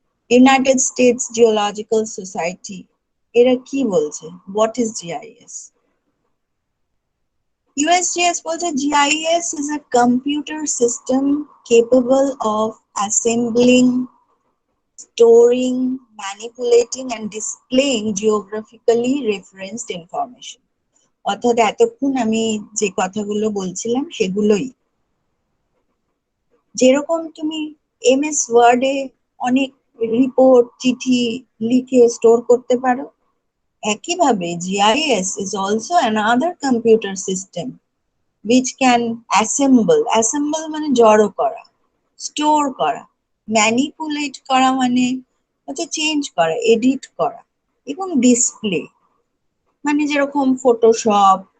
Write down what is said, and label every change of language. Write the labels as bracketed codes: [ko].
[bn] United states geological society, এরা কি বলছে, হোয়াট ইজ জিআইএস? [en] USGS [bn] বলছে [en] GIS is a computer system capable of assembling, storing, manipulating and displaying geographically referenced information. [bn] অর্থাৎ এতক্ষণ আমি যে কথাগুলো বলছিলাম সেগুলোই। যেরকম তুমি MS ওয়ার্ডে অনেক রিপোর্ট, চিঠি লিখে স্টোর করতে পারো, একইভাবে [en] GIS is also another computer system which can assemble [bn] মানে জড়ো করা, স্টোর করা, ম্যানিপুলেট করা মানে হচ্ছে চেঞ্জ করা, এডিট করা, এবং ডিসপ্লে মানে যেরকম ফটোশপ,